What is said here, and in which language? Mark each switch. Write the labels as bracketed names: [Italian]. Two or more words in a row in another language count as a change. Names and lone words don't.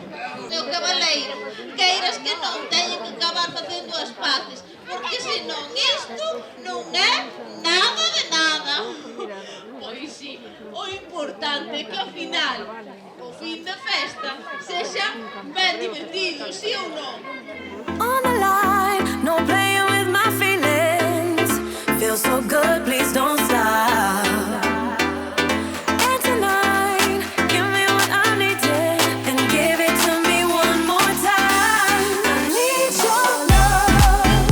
[Galician] Meu cabaleiro, queiras que non teña que acabar facendo as paces, porque senón isto non é nada de nada. Pois sí, o importante é que ao final, o fin da festa, sexa ben divertido, sí ou non? [English] On the line, no playing with my feelings. Feels so good, please don't stop. And tonight, give me what I needed and give it to me one more time. I need your love.